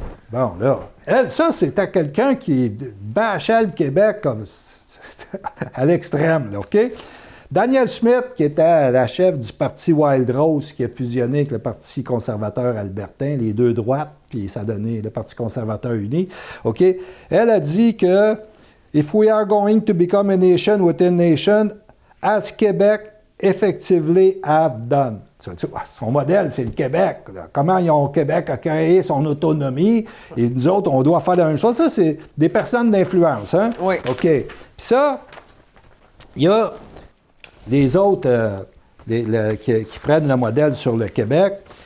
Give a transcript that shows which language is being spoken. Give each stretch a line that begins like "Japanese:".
French: Bon, là, elle, ça, c'était quelqu'un qui bâchait le Québec comme à l'extrême, là, OK? Daniel Schmitt, qui était la chef du parti Wild Rose, qui a fusionné avec le Parti conservateur albertain, les deux droites, puis ça a donné le Parti conservateur uni, OK? Elle a dit que
English: if we are going to become a nation within a nation, as Québec effectively have done.
French: Son modèle, c'est le Québec. Comment le Québec a créé son autonomie, et nous autres, on doit faire la même chose. Ça, c'est des personnes d'influence, hein? Oui. OK. Puis ça, il y a les autres qui prennent le modèle sur le Québec.